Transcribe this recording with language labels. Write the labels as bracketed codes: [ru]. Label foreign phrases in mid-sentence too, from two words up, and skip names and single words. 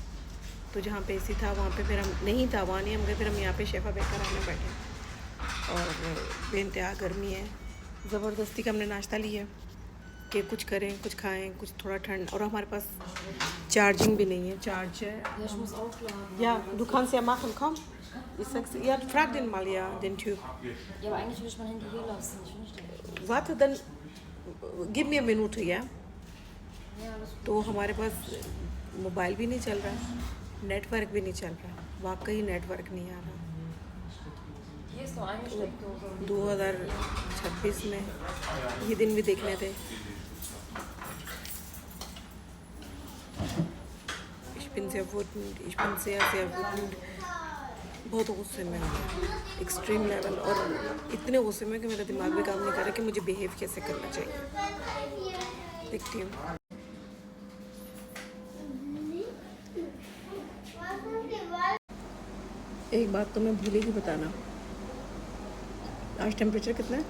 [hi] तो जहाँ पे एसी था वहाँ पे फिर हम नहीं था, वहाँ नहीं हम गए। फिर हम यहाँ पे शेफा बेकर आने बैठे और बेइंतहा गर्मी है। ज़बरदस्ती का हमने नाश्ता लिया कि कुछ करें, कुछ खाएं, कुछ थोड़ा ठंड। और हमारे पास चार्जिंग भी नहीं है। चार्ज है या दुकान से [de] machen komm. Ich sag's, ja, frag den mal, ja, den Typ. Ja, aber eigentlich will ich mein Handy hier lassen. Ich will nicht. Warte, dann gib mir eine Minute, ja? Ja, alles gut. [hi] तो हमारे पास मोबाइल भी नहीं चल रहा, नेटवर्क भी नहीं चल रहा, वाकई नेटवर्क नहीं आ रहा। [de] Hier ist nur eingesteckt. [hi] 2026 में ये दिन भी देखने थे। [de] Ich bin sehr wütend, ich bin sehr wütend। [hi] बहुत गुस्से में हूँ, [en] extreme level. [hi] और इतने गुस्से में कि मेरा दिमाग भी काम नहीं कर रहा कि मुझे बिहेव कैसे करना चाहिए। देखती हूँ। एक बात तो मैं भूली ही बताना, आज टेम्परेचर कितना है?